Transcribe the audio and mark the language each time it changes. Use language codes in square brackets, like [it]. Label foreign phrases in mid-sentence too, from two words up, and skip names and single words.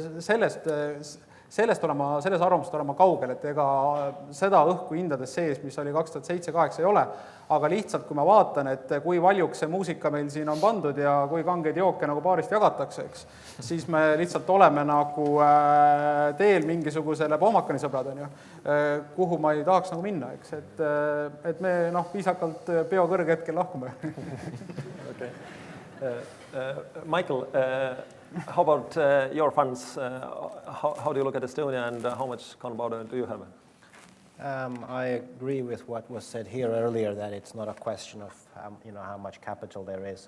[et] selles arvamusest olen ma kaugel, et ega seda õhku hindades sees, mis oli 2007-2008 ei ole, aga lihtsalt kui ma vaatan, et kui valjuks see muusika meil siin on pandud ja kui kangeid jooke nagu baarist jagatakse, eks, siis me lihtsalt oleme nagu teel mingisugusele pohmakani sõbrad, kuhu ma ei tahaks nagu minna, eks, et me viisakalt peo kõrge hetkel lahkume. [en] Okay. Michael, how about your funds? How do you look at Estonia and how much counterparty do you have? I agree with what was said here earlier, that it's not a question of how much capital there is.